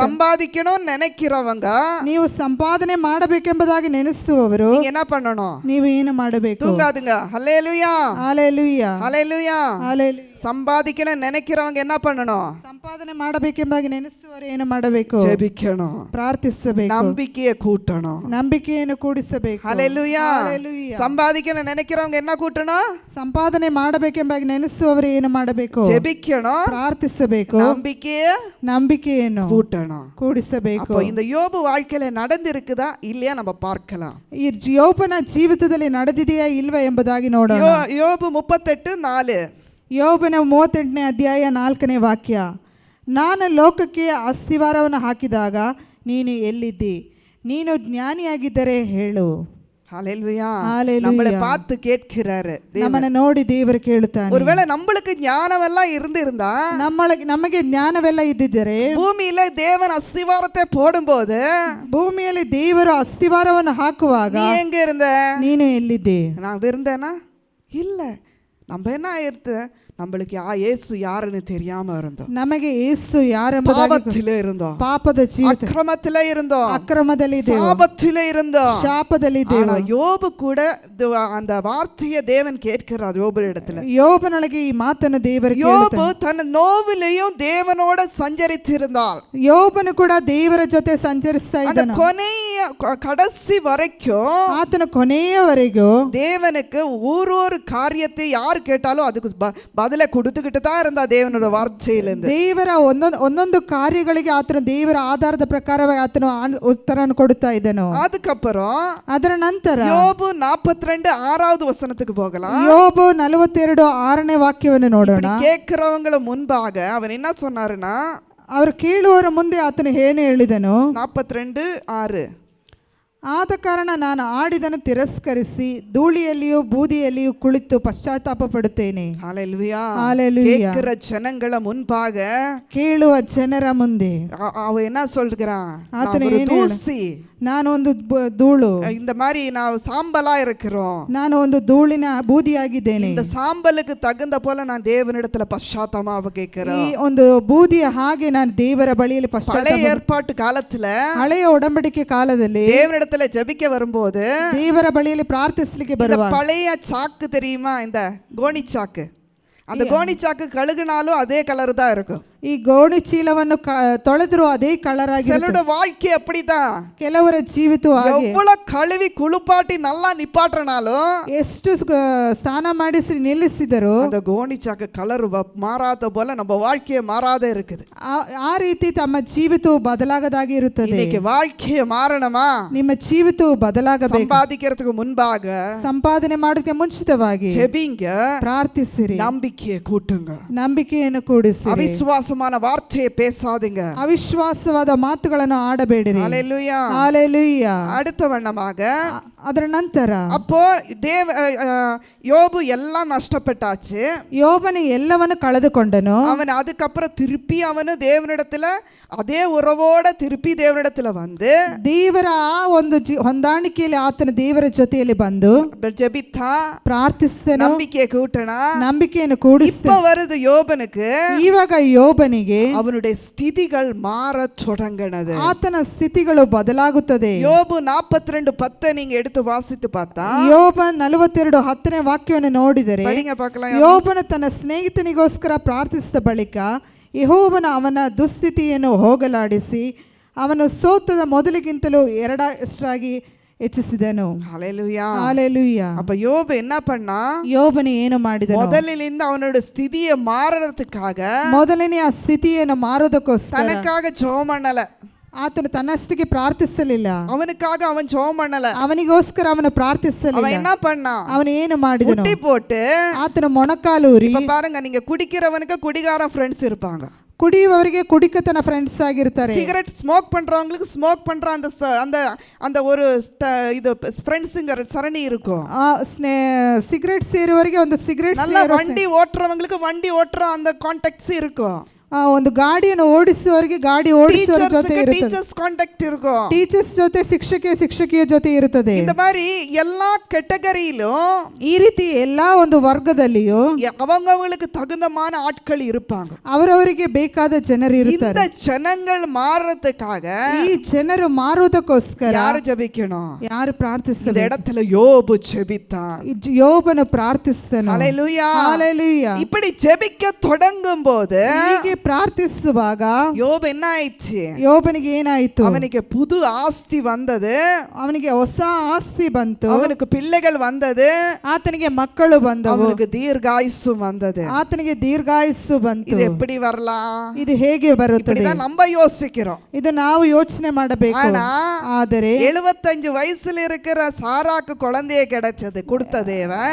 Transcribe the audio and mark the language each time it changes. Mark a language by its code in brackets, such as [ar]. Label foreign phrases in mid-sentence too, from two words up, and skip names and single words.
[ta] சம்பாதிக்கணும் நினைக்கிறவங்க [kn] ನೀವು ಸಂಪಾದನೆ ಮಾಡಬೇಕೆಂಬುದಾಗಿ ನೆನೆಸುವವರು [ta] நீங்க என்ன பண்ணணும்? [kn] ನೀವು ಏನು ಮಾಡಬೇಕು? [ta] தூங்காதுங்க. ஹல்லேலூயா. ஹalleluya. ஹல்லேலூயா. ஹalleluya. சம்பாதிக்கணும் நினைக்கிறவங்க என்ன பண்ணணும்? [kn] ಸಂಪಾದನೆ ಮಾಡಬೇಕೆಂಬುದಾಗಿ ನೆನೆಸುವವರು ಏನು ಮಾಡಬೇಕು? [ta] ஜெபிக்கணும், [kn] ಪ್ರಾರ್ಥಿಸಬೇಕು, [ta] நம்பிக்கையை கூட்டணும். [kn] ನಂಬಿಕೆಯನ್ನು ಕೂಡಿಸಬೇಕು. [ta] ஹல்லேலூயா. ஹalleluya. சம்பாதிக்கணும் நினைக்கிறவங்க என்ன கூட்டணும்? [kn] ಸಂಪಾದನೆ ಮಾಡಬೇಕೆಂಬುದಾಗಿ ನೆನೆಸುವವರು ಏನು ಮಾಡಬೇಕು? [ta] ஜெபிக்கணும், [kn] ಪ್ರಾರ್ಥಿಸಬೇಕು, [ta] நம்பிக்கையை [kn] ನಂಬಿಕೆಯನ್ನು [ta] கூட்டணும். [kn] ಕೂಡಿಸಬೇಕು. [ta] அப்போ இந்த யோபு வாழ்க்கையில நடந்திருக்குதா இல்லையா நம்ம பார்க்கலாம். [kn] ಈ ಯೋಬನ ಜೀವಿತದಲ್ಲಿ ನಡೆದಿದೆಯಾ ಇಲ್ವಾ ಎಂಬುದಾಗಿ ನೋಡೋಣ. [ta] யோபு 38:4. [kn] ಯೋಬನ 38ನೇ ಅಧ್ಯಾಯ 4ನೇ ವಾಕ್ಯ. ನಾನು ಲೋಕಕ್ಕೆ ಅಸ್ತಿವಾರವನ್ನು ಹಾಕಿದಾಗ ನೀನು ಎಲ್ಲಿದ್ದಿ? ನೀನು ಜ್ಞಾನಿಯಾಗಿದ್ದರೆ ಹೇಳು. [ta] ஹalleluya. Hallelujah. நம்மளை பார்த்து கேட்கிறாரு தேவன். [kn] ನಮ್ಮನ್ನ ನೋಡಿ ದೇವರು ಕೇಳುತ್ತಾನೆ. [ta] ஒருவேளை நம்மளுக்கு ஞானமெல்லாம் இருந்திருந்தா [kn] ನಮಗೆ ಜ್ಞಾನವೆಲ್ಲ ಇದ್ದಿದ್ದರೆ [ta] பூமியில தேவன் அஸ்திவாரத்தை போடும்போது [kn] ಭೂಮಿಯಲ್ಲಿ ದೇವರು ಅಸ್ತಿವಾರವನ್ನು ಹಾಕುವಾಗ [ta] நீ எங்க இருந்த? [kn] ನೀನು ಎಲ್ಲಿದ್ದೆ? [ta] நான் இருந்தேனா? இல்ல. நம்ம என்ன ஆயிடுத்து, நம்மளுக்கு இயேசு யாருன்னு தெரியாம இருந்தோம். [kn] ನಮಗೆ ಯೇಸು ಯಾರೆಂಬುದಾಗಿ [ta] பாவத்திலே இருந்தோம், [kn] ಪಾಪದ ಜೀವಿತ, [ta] அக்கிரமத்திலே இருந்தோம், [kn] ಅಕ್ರಮದಲ್ಲಿ ಇದ್ದೆವು, [ta] சாபத்திலே இருந்தோம், [kn] ಶಾಪದಲ್ಲಿ ಇದ್ದೆವು. [ta] ஆனா யோபு கூட அந்த வார்த்தையை தேவன் கேட்கிறார் யோபு இடத்துல. [kn] ಯೋಬನೊಳಗೆ ಈ ಮಾತನ್ನು ದೇವರು யோபு ಕೇಳುತ್ತಾನೆ. [ta] தன் நோவிலையும் தேவனோட சஞ்சரித்திருந்தால் [kn] ಯೋಬನು ಕೂಡ ದೇವರ ಜೊತೆ ಸಂಚರಿಸ್ತಾ [ta] அந்த [kn] ಇದ್ದನು. [ta] ಕೊನೆಯ கடைசி வரைக்கும் [kn] ಆತನ ಕೊನೆಯವರೆಗೂ [ta] தேவனுக்கு ஒரு காரியத்தை யார் கேட்டாலும் அதுக்கு பதிலை கொடுத்துக்கிட்டு தான் இருந்தா தேவனோட வார்த்தையிலிருந்து. [kn] ದೇವರ ಒಂದೊಂದು ಕಾರ್ಯಗಳಿಗೆ ಆತನು ದೇವರ ಆಧಾರದ ಪ್ರಕಾರವಾಗಿ ಆತನು ಉತ್ತರವನ್ನು ಕೊಡುತ್ತಾ ಇದ್ದನು. [ta] அதுக்கப்புறம் [kn] ಅದರ ನಂತರ [ta] யோபு 42 6வது வசனத்துக்கு போகலாம். [kn] ಯೋಬು 42 6ನೇ ವಾಕ್ಯವನ್ನು ನೋಡೋಣ. [ta] இப்படி கேட்கிறவங்கள முன்பாக அவன் என்ன சொன்னாருன்னா, [kn] ಅವರು ಕೇಳುವವರ ಮುಂದೆ ಆತನು ಏನು ಹೇಳಿದನು? 42 6. ಆದ ಕಾರಣ ನಾನು ಆಡಿದನ್ನು ತಿರಸ್ಕರಿಸಿ ಧೂಳಿಯಲ್ಲಿಯೂ ಬೂದಿಯಲ್ಲಿಯೂ ಕುಳಿತು ಪಶ್ಚಾತ್ತಾಪ ಪಡುತ್ತೇನೆ. [ta] ஹalleluya. ஹalleluya. கேட்கிற ஜனங்கள முன்பாக [kn] ಕೇಳುವ ಜನರ ಮುಂದೆ [ta] அவ என்ன சொல்றான், ஆத்தனை நான் ஒரு [kn] ಏನು [ta] தூசி, [kn] ನಾನು ಒಂದು ಧೂಳು, [ta] இந்த மாதிரி நான் சாம்பலா இருக்கிறோம், [kn] ನಾನು ಒಂದು ಧೂಳಿನ ಬೂದಿಯಾಗಿದ್ದೇನೆ. [ta] இந்த சாம்பலுக்கு தகுந்த போல நான் தேவனிடத்துல பశ్చాத்தாப கேட்கிறேன். [kn] ಈ ಒಂದು ಬೂದಿಯ ಹಾಗೆ ನಾನು ದೇವರ ಬಳಿಯಲ್ಲಿ [ta] பழைய ஏற்பாட்டு காலத்துல [kn] ಹಳೆಯ ಒಡಂಬಡಿಕೆ ಕಾಲದಲ್ಲಿ [ta] தேவனிடத்துல ஜெபிக்க வரும்போது [kn] ದೇವರ ಬಳಿಯಲ್ಲಿ ಪ್ರಾರ್ಥಿಸಲಿಕ್ಕೆ [ta] இந்த [kn] ಬರುವಾಗ [ta] பழைய சாக்கு தெரியுமா, இந்த கோணி சாக்கு, அந்த கோணி சாக்கு கழுகுனாலும் அதே கலர் தான் இருக்கும். [kn] ಈ ಗೋಣಿ ಚೀಲವನ್ನು ತೊಳೆದ್ರು ಅದೇ ಕಲರ್ ಆಗಿ. [ta] சிலரோட வாழ்க்கை அப்படிதான். [kn] ಕೆಲವರ ಜೀವಿತ ಹಾಗೆ [ta] எவ்வளவு கழுவி குளிப்பாட்டி நல்லா நிப்பாட்டனாலும் [kn] ಎಷ್ಟು ಸ್ನಾನ ಮಾಡಿಸಿ ನಿಲ್ಲಿಸಿದರು [ta] அந்த கோணி சாக்கு கலர் மாறாத போல நம்ம வாழ்க்கையே மாறாத இருக்குது. [kn] ಆ ರೀತಿ ತಮ್ಮ ಜೀವಿತವು ಬದಲಾಗದಾಗಿ ಇರುತ್ತದೆ. [ta] இன்னைக்கு வாழ்க்கைய மாறணுமா? [kn] ನಿಮ್ಮ ಜೀವಿತವು ಬದಲಾಗಬೇಕು. [ta] சம்பாதிக்கிறதுக்கு முன்பாக [kn] ಸಂಪಾದನೆ ಮಾಡೋದಕ್ಕೆ ಮುಂಚಿತವಾಗಿ [ta] ஜெபிங்க, [kn] ಪ್ರಾರ್ಥಿಸಿರಿ, [ta] நம்பிக்கையை கூட்டுங்க, [kn] ನಂಬಿಕೆಯನ್ನು ಕೂಡಿಸಿ, [ta] அவிசுவாசமான வார்த்தையை பேசாதீங்க, [kn] ಅವಿಶ್ವಾಸವಾದ ಮಾತುಗಳನ್ನು ಆಡಬೇಡಿರಿ. [ta] ஹalleluya. ஹalleluya. அடுத்த வண்ணமாக [kn] ಅದರ ನಂತರ [ta] அப்போ யோபு எல்லாம் நஷ்டப்பட்டாச்சு. [kn] ಯೋಬನು ಎಲ್ಲವನ್ನು ಕಳೆದುಕೊಂಡನು. [ta] அவன் அதுக்கப்புறம் திருப்பி அவனு தேவனிடத்துல அதே உறவோட திருப்பಿ ದೇವನಿಡத்துல வந்து [kn] ದೇವರ ಆ ಒಂದು ಹೊಂದಾಣಿಕೆಯಲ್ಲಿ ಆತನ ದೇವರ ಜೊತೆಯಲ್ಲಿ ಬಂದು [ta] ஜெபித்தா, [kn] ಪ್ರಾರ್ಥಿಸಿದನು, [ta] நம்பிக்கையை கூட்டனா. [kn] ನಂಬಿಕೆಯನ್ನು ಕೂಡಿಸಿದ. [ta] இப்ப வருது யோபனுக்கு, [kn] ಇವಾಗ ಯೋಬನಿಗೆ [ta] அவனுடைய ஸ்திதிகள் மாற தொடங்கினது. [kn] ಆತನ ಸ್ಥಿತಿಗಳು ಬದಲಾಗುತ್ತದೆ. [ta] யோபு 42:10 நீங்க எடுத்து வாசித்து பார்த்தா, [kn] ಯೋಬ 42 10ನೇ ವಾಕ್ಯವನ್ನು ನೋಡಿದರೆ, [ta] படிங்க பார்க்கலாம். [kn] ಯೋಬನು ತನ್ನ ಸ್ನೇಹಿತನಿಗೋಸ್ಕರ ಪ್ರಾರ್ಥಿಸಿದ ಬಳಿಕ ಯೆಹೋವನು ಅವನ ದುಸ್ಥಿತಿಯನ್ನು ಹೋಗಲಾಡಿಸಿ ಅವನು ಸೋತದ ಮೊದಲಿಗಿಂತಲೂ ಎರಡಷ್ಟಾಗಿ ಹೆಚ್ಚಿಸಿದನು. [ta] ஹalleluya. ஹalleluya. அப்ப யோபு என்ன பண்ணா, [kn] ಯೋಬನು ಏನು ಮಾಡಿದನು? [ta] முதலிலிருந்து அவனோட ஸ்திதியை மாறறதுக்காக [kn] ಮೊದಲನೇ ಆ ಸ್ಥಿತಿಯನ್ನು ಮಾರೋದಕ್ಕೋಸ್ಕರ [ta] தனக்காக ஜெபம் பண்ணல, [kn] ಆತನು ತನ್ನಷ್ಟಕ್ಕೆ ಪ್ರಾರ್ಥಿಸಲಿಲ್ಲ. [ta] அவனுக்காக அவன் ஜெபம் பண்ணல, [kn] ಅವನಿಗೋಸ್ಕರ ಅವನು [ta] அவன் [kn] ಪ್ರಾರ್ಥಿಸಲಿಲ್ಲ. [ta] என்ன பண்ணா, [kn] ಅವನು ಏನು ಮಾಡಿದನು? [ta] முட்டி போட்டு. [kn] ಆತನ ಮೊಣಕಾಲೂರಿ. [ta] இப்ப பாருங்க, நீங்க குடிக்கிறவனுக்கு குடிகார ஃப்ரெண்ட்ஸ் இருப்பாங்க, [kn] ಕುಡಿಯುವವರಿಗೆ ಕುಡಿಕತನ ಫ್ರೆಂಡ್ಸ್ ಆಗಿರ್ತಾರೆ. [ta] சிகரெட் ஸ்மோக் பண்றவங்களுக்கு ஸ்மோக் பண்ற அந்த அந்த ஒரு இது ஃப்ரெண்ட்ஸ்ங்கற சரணி இருக்கும். [kn] ಸಿಗರೆಟ್ ಸೇರುವವರಿಗೆ ಒಂದು ಸಿಗರೆಟ್, [ta] நல்ல வண்டி ஓட்டுறவங்களுக்கு வண்டி ஓட்டுற அந்த கான்டாக்ட்ஸ் இருக்கும். [kn] ಒಂದು ಗಾಡಿಯನ್ನು ಓಡಿಸುವವರಿಗೆ ಗಾಡಿ ಓಡಿಸುವವರ ಜೊತೆ ಇರುತ್ತದೆ. [en] teachers contact [ta] இருக்கும். [kn] ಟೀಚರ್ಸ್ ಜೊತೆ ಶಿಕ್ಷಕಿಯ ಜೊತೆ ಇರುತ್ತದೆ. [ta] இந்த மாதிரி எல்லா கேட்டகரியிலும் [kn] ಈ ರೀತಿ ಎಲ್ಲಾ ಒಂದು ವರ್ಗದಲ್ಲಿಯೂ [ta] அவங்களுக்கு தகுந்தமான ஆட்கள் இருப்பாங்க. [kn] ಅವರವರಿಗೆ ಬೇಕಾದ ಜನರು ಇರುತ್ತಾರೆ. [ta] இந்த ஜனங்கள் மாறதுக்காக [kn] ಈ ಜನರು ಮಾರುವುದಕ್ಕೋಸ್ಕರ [ta] ಯಾರು ಜೆபிக்கணும்? [kn] ಯಾರು ಪ್ರಾರ್ಥಿಸಬೇಕು? [ta] இந்த இடத்துல யோபு ஜெபித்தான். [kn] ಯೋಬನು ಪ್ರಾರ್ಥಿಸಿದನು. [ta] ஹalleluya. ஹalleluya. இப்படி ஜெபிக்க தொடங்கும்போது [kn] ಹೀಗೆ ಪ್ರಾರ್ಥಿಸುವಾಗ [ta] யோபு என்ன ஆயிடுச்சு? [kn] ಯೋಬನಿಗೆ ಏನಾಯಿತು? [ta] அவனுக்கு புது ஆஸ்தி வந்தது, [kn] ಅವನಿಗೆ ಹೊಸ ಆಸ್ತಿ ಬಂತು, [ta] அவனுக்கு பிள்ளைகள் வந்தது, [kn] ಆತನಿಗೆ ಮಕ್ಕಳು ಬಂದವು, [ta] அவனுக்கு தீர்காயுசு வந்தது. [kn] ಆತನಿಗೆ ದೀರ್ಘಾಯುಸ್ಸು ಬಂತು. [ta] இது எப்படி வரலாம்? [kn] ಇದು ಹೇಗೆ ಬರುತ್ತದೆ? [ta] இப்படிதான் நம்ம யோசிக்கிறோம். [kn] ಇದು ನಾವು ಯೋಚನೆ ಮಾಡಬೇಕು. [ta] ஆனா [kn] ಆದರೆ [ta] 75 வயசுல இருக்கிற சாராக்கு குழந்தையை கிடைச்சது கொடுத்த தேவன்